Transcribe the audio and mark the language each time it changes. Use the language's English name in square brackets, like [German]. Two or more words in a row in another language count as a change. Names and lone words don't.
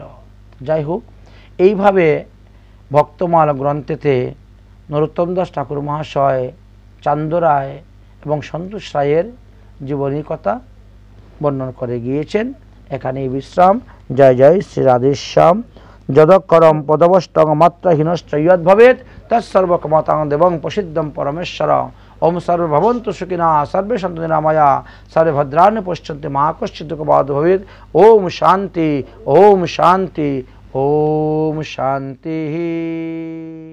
[Bangla] যাই হোক, এইভাবে ভক্তমাল গ্রন্থেতে নরোত্তম দাস ঠাকুর মহাশয়, চান্দরায় এবং সন্তোষ রায়ের জীবনী কথা বর্ণন করে গিয়েছেন। এখানেই বিশ্রাম। জয় জয় শ্রী রাধেশ্যাম। [Sanskrit] যদক্ষরম পদবষ্টং মাত্রহীনশ্চ ইয়দ্ভবেৎ তৎসর্বকমতাং দেবং প্রসিদ্ধং পরমেশ্বর। ওম সর্বভবন্তু সুখিনঃ সর্বে সন্তু নিরাময়া সর্বে ভদ্রাণি পশ্যন্তি মা কশ্চিৎ দুঃখভাগ্ ভবেৎ। ওম শান্তি, ওম শান্তি, ওম শান্তি।